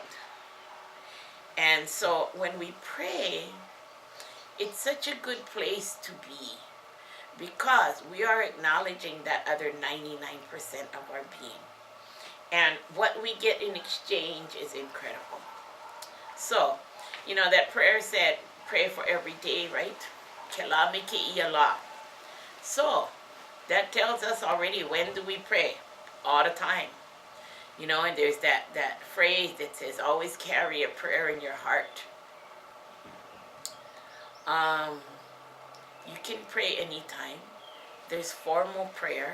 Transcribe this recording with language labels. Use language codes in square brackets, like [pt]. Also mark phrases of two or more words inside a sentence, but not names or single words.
[en] And so when we pray, it's such a good place to be, because we are acknowledging that other 99% of our being. And what we get in exchange is incredible. So, you know, that prayer said, pray for every day, right? [haw] Ke la me ke ia la. [en] So, that tells us already, when do we pray? All the time. You know, and there's that phrase that says, always carry a prayer in your heart. Um, you can pray anytime. There's formal prayer.